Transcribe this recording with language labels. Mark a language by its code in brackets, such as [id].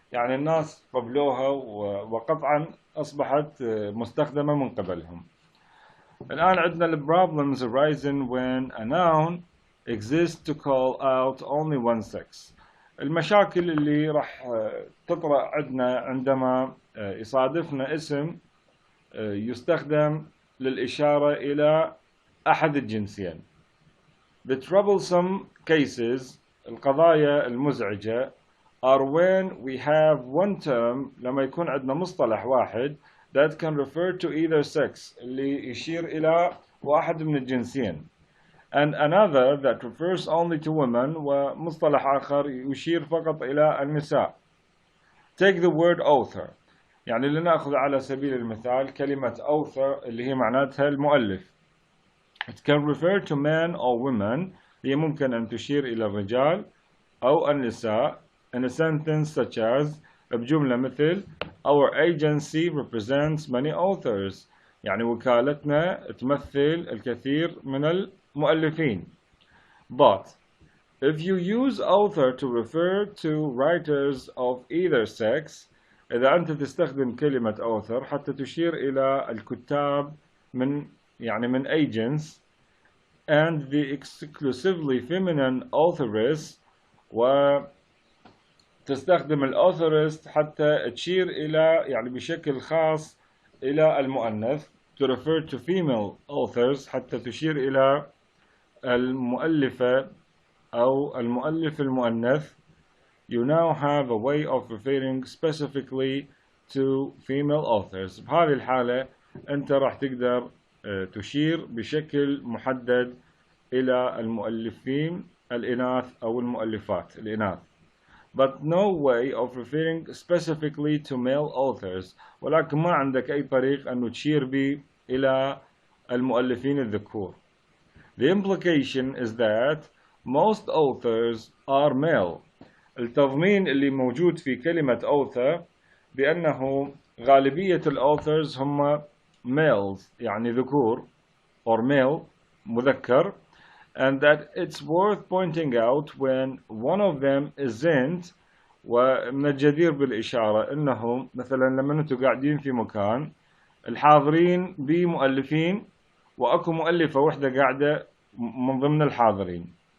[ar] يعني الناس قبلوها وقطعا أصبحت مستخدمة من قبلهم. الآن عندنا ال [en] problems arising when a noun exists to call out only one sex. [ar] المشاكل اللي راح تطرأ عندنا عندما يصادفنا اسم يستخدم للإشارة إلى أحد الجنسين. [en] The troublesome cases [ar] القضايا المزعجة [en] are when we have one term [ar] لما يكون عندنا مصطلح واحد [en] that can refer to either sex [ar] اللي يشير إلى واحد من الجنسين [en] and another that refers only to women [ar] ومصطلح آخر يشير فقط إلى النساء. [en] Take the word author [ar] يعني لنأخذ على سبيل المثال كلمة author اللي هي معناتها المؤلف. [en] It can refer to men or women [ar] هي ممكن أن تشير إلى الرجال أو النساء [en] in a sentence such as [ar] بجملة مثل [en] Our agency represents many authors [ar] يعني وكالتنا تمثل الكثير من المؤلفين. [en] But if you use author to refer to writers of either sex [ar] إذا أنت تستخدم كلمة author حتى تشير إلى الكتاب من يعني من أي جنس [en] and the exclusively feminine authoress [ar] وتستخدم الauthorist حتى تشير إلى يعني بشكل خاص إلى المؤنث [en] to refer to female authors [ar] حتى تشير إلى المؤلفة أو المؤلف المؤنث. [en] You now have a way of referring specifically to female authors. [ar] بهذه الحالة أنت راح تقدر تشير بشكل محدد إلى المؤلفين الإناث أو المؤلفات الإناث. [en] But no way of referring specifically to male authors. [ar] ولكن ما عندك أي طريق أن تشير به إلى المؤلفين الذكور. [en] The implication is that most authors are male. [ar] التضمين اللي موجود في كلمة [en] author [ar] بأنه غالبية الauthors هم [en] males [ar] يعني ذكور [en] or male [ar] مذكر [en] and that it's worth pointing out when one of them isn't. [ar] ومن الجدير بالإشارة إنه مثلا لما أنتم قاعدين في مكان الحاضرين بمؤلفين وأكو مؤلفة وحدة قاعدة من ضمن الحاضرين.